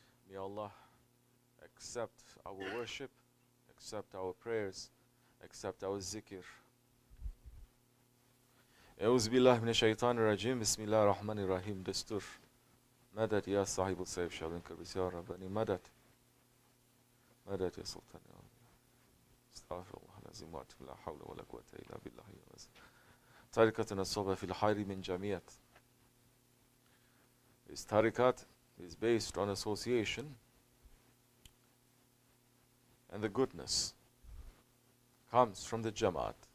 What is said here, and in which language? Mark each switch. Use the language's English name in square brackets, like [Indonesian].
[English] May Allah accept our worship, accept our prayers, accept our zikr. [Arabic] أعوذ بالله من الشيطان الرجيم بسم الله الرحمن الرحيم دستور مدد يا صاحب السيف شعبين كربس يا رباني مدد مدد يا سلطان يا رب استغفر الله العظيم واتوب لا حول ولا قوة إلا بالله طريقتنا الصوبة في الخير من جميع. [English] This tariqat is based on association and the goodness comes from the Jamaat.